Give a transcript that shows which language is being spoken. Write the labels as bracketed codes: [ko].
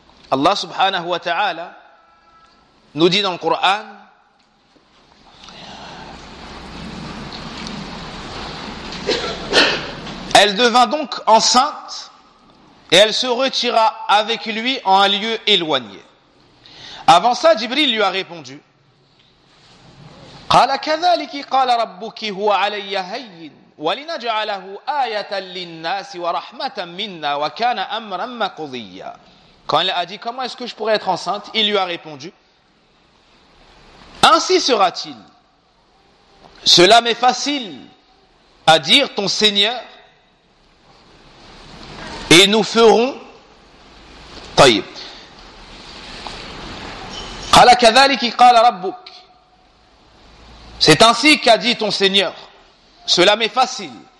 [fr] Allah subhanahu wa ta'ala nous dit dans le Coran, elle devint donc enceinte et elle se retira avec lui en un lieu éloigné. Avant ça, Jibril lui a répondu, [ar] قَالَ كَذَلِكِ قَالَ رَبُّكِ هُوَ عَلَيَّ هَيِّنُ وَلِنَجْعَلَهُ آيَةً لِلنَّاسِ وَرَحْمَةً مِنَّا وَكَانَ أَمْرًا مَقُضِيًّا. [fr] Quand elle a dit « Comment est-ce que je pourrais être enceinte ?» Il lui a répondu « Ainsi sera-t-il. Cela m'est facile à dire, ton Seigneur, et nous ferons... » C'est ainsi qu'a dit ton Seigneur. Cela m'est facile.